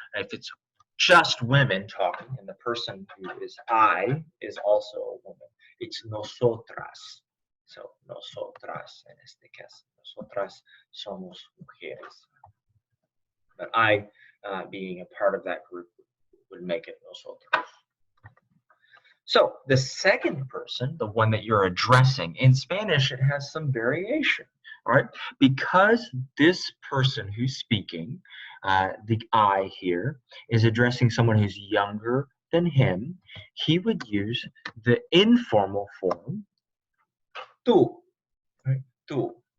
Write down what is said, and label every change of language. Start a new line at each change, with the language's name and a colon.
English: If it's just women talking, and the person who is I is also a woman, it's nosotras.
Spanish: So nosotras en este caso, nosotras somos mujeres.
English: But I, being a part of that group, would make it nosotros. So the second person, the one that you're addressing, in Spanish, it has some variation, all right? Because this person who's speaking, the I here, is addressing someone who's younger than him, he would use the informal form, tú, right? Tú.